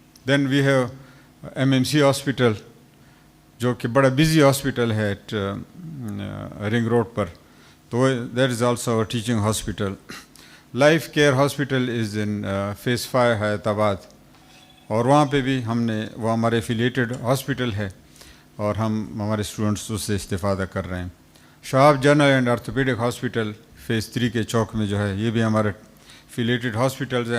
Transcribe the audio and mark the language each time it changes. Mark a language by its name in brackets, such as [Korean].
[English] then we have [Urdu] MMC hospital جو کہ بڑا بزی ہاسپٹل ہے at ring road per, [English] So that is also our teaching hospital. Life Care Hospital is in Phase 5 [Urdu] Hyderabad, اور وہاں پہ بھی ہم نے, وہ ہمارے ایفیلیٹڈ ہاسپٹل ہے اور ہمارے اسٹوڈنٹس اس سے استفادہ کر رہے ہیں. شہاب general and orthopaedic hospital phase 3 کے چوک میں جو ہے, یہ بھی ہمارے ایفیلیٹڈ ہاسپٹلز ہیں.